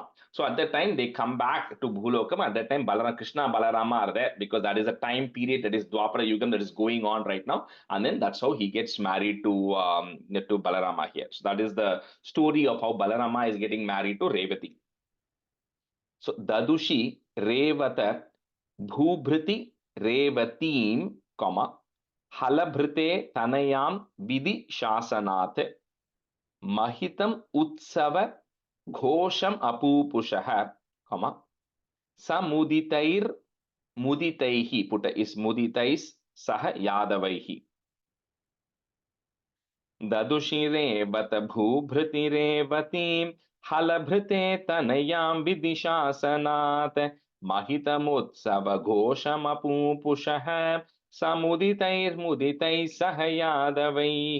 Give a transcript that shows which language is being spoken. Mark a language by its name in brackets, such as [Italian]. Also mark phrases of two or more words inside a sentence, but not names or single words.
[English] So at that time they come back to Bhulokam. At that time Krishna and Balarama are there, because that is a time period, that is Dwapara Yugam, that is going on right now. And then that's how he gets married to Balarama here. So that is the story of how Balarama is getting married to Revati. [Sanskrit] So ददुषि रेवत भूभृति रेवतीं, हलभृते तनयां विधि शासनात् महितम् उत्सव घोषम् अपूपुषः, समुदितैर् मुदितैः, पुत्त इस् मुदितैः सह यादवैः. ददुषिरेवत भूभृतिरेवतीं हलभृते तनयां विदिशासनात् महितमुत्सवघोषमपूपुषः समुदितैर्मुदितैः सह यादवैः